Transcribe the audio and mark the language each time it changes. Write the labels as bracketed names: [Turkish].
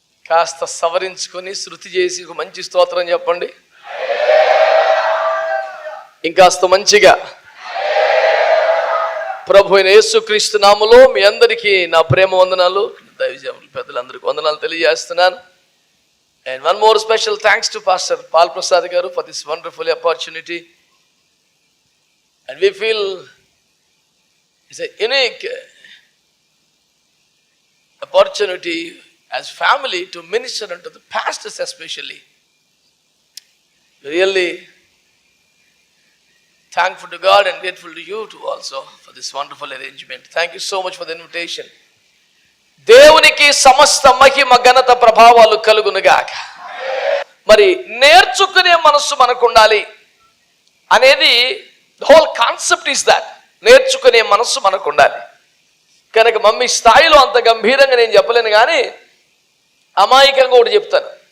[Telugu] కాస్త సవరించుకొని శృతి చేసి ఒక మంచి స్తోత్రం చెప్పండి. ఇంకాస్త మంచిగా. ప్రభు అయిన యేసుక్రీస్తు నామములో మీ అందరికీ నా ప్రేమ వందనాలు, దైవజనులు పెద్దలందరికీ వందనాలు తెలియజేస్తున్నాను. [English] And one more special thanks to Pastor Paul Prasad garu for this wonderful opportunity. And we feel it's a unique opportunity as family to minister unto the pastors especially. Really thankful to God and grateful to you too also for this wonderful arrangement. Thank you so much for the invitation. [Telugu] దేవునికి సమస్త మహిమ ఘనత ప్రభావాలు కలుగునుగాక. మరి నేర్చుకునే మనస్సు మనకు ఉండాలి అనేది [English] Whole concept is that. [Telugu] నేర్చుకునే మనస్సు మనకు ఉండాలి. కనుక మమ్మీ స్థాయిలో అంత గంభీరంగా నేను చెప్పలేను, కానీ అమాయకంగా ఒకటి చెప్తాను.